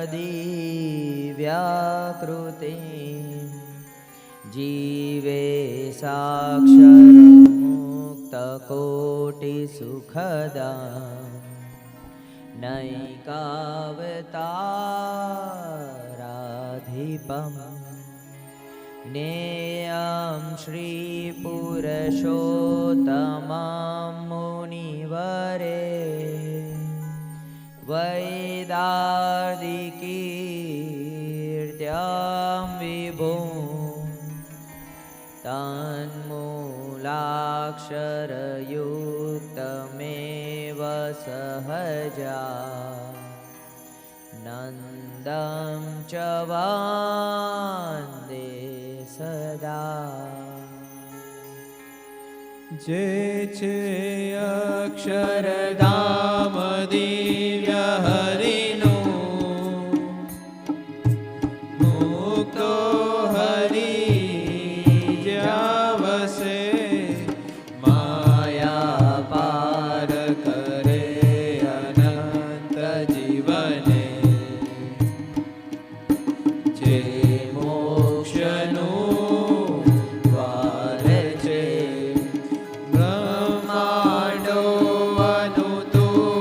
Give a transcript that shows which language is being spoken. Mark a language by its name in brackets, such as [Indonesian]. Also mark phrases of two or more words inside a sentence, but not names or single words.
[Sanskrit] दिव्याकृतिं जीवे साक्षरमुक्तकोटिसुखदां नैकावताराधिपम् नेयं श्रीपुरुषोत्तमं मुनिवरे वैदार्दिकीर्त्यां विभुं तन्मूलाक्षरयुक्तमेव सहजा नन्दं च वन्दे સદા. [Gujarati] જે છે અક્ષરધામ દિવ્ય હરિનું મુક્તો હરિ જ્યાં વસે માયા પાર કરે અનંત જીવને જે મોક્ષનું